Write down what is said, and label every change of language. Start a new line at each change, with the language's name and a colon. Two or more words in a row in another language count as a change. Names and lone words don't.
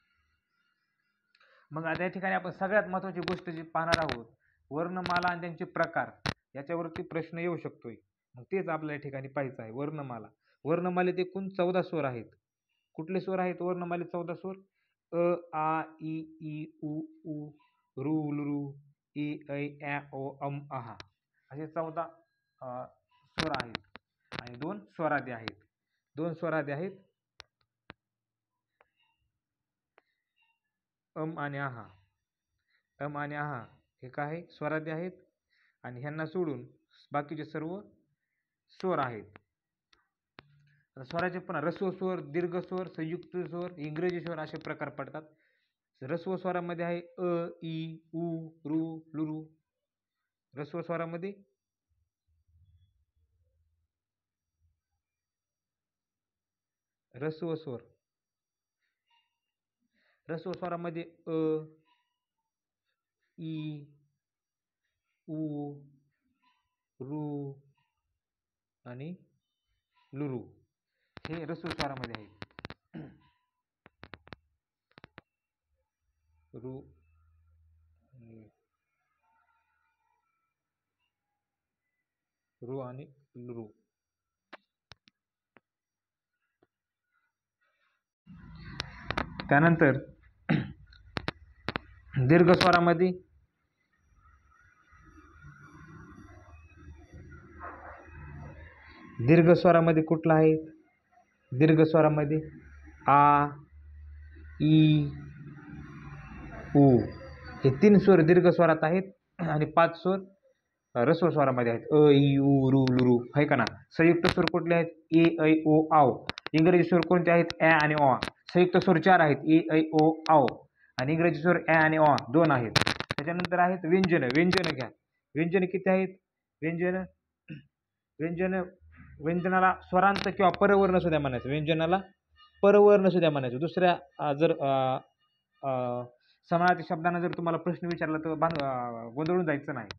Marathi: मग आता या ठिकाणी आपण सगळ्यात महत्त्वाची गोष्ट जी पाहणार आहोत, वर्णमाला आणि त्यांचे प्रकार, याच्यावरती प्रश्न येऊ शकतोय. मग तेच आपल्या या ठिकाणी पाहायचं आहे. वर्णमाला, वर्णमालेत एकूण 14 स्वर आहेत. कुठले स्वर आहेत वर्णमालेत? 14 स्वर. अ, आ, इ, ई, उ, ऊ, ऋ, लृ, इ, ऐ, ॲ, ओ, अहा असे 14 स्वर आहेत आणि 2 स्वरादी आहेत. 2 स्वरादी आहेत, आणि आहा. आणि आहा हे काय, स्वरादी आहेत आणि ह्यांना सोडून बाकीचे सर्व स्वर आहेत. स्वराचे पुन्हा ऱ्हस्व स्वर, दीर्घ स्वर, संयुक्त स्वर, इंग्रजी स्वर असे प्रकार पडतात. ऱ्हस्व स्वरामध्ये आहे अ, ई, उ, ऋ, लृ. ऱ्हस्व स्वरामध्ये ऱ्हस्व स्वर, ऱ्हस्व स्वरामध्ये अ, ई, उ, ऋ आणि लृ हे ऱ्हस्व स्वरामध्ये आहेत. ऋ, ऋ आणि लृ. त्यानंतर दीर्घ स्वरामध्ये कुठला आहे? दीर्घ स्वरामध्ये आ, ई, उ हे 3 स्वर दीर्घ स्वरात आहेत आणि 5 स्वर ऱ्हस्व स्वरामध्ये आहेत. अ, ई, उ, ऋ, लृ आहे का ना. संयुक्त स्वर कुठले आहेत? ए, ऐ, ओ, आव. इंग्रजी स्वर कोणते आहेत? ॲ आणि ऑ. संयुक्त स्वर 4 आहेत, ए, ऐ, ओ, आव. आणि इंग्रजी स्वर ॲ आणि ऑ 2 आहेत. त्याच्यानंतर आहेत व्यंजन. व्यंजन घ्या. व्यंजन किती आहेत? व्यंजनाला स्वरांत किंवा परवर्ण सुद्धा म्हणायचं. व्यंजनाला परवर्ण सुद्धा म्हणायचं. दुसऱ्या जर समानार्थी शब्दांना जर तुम्हाला प्रश्न विचारला तर गोंधळून जायचं नाही.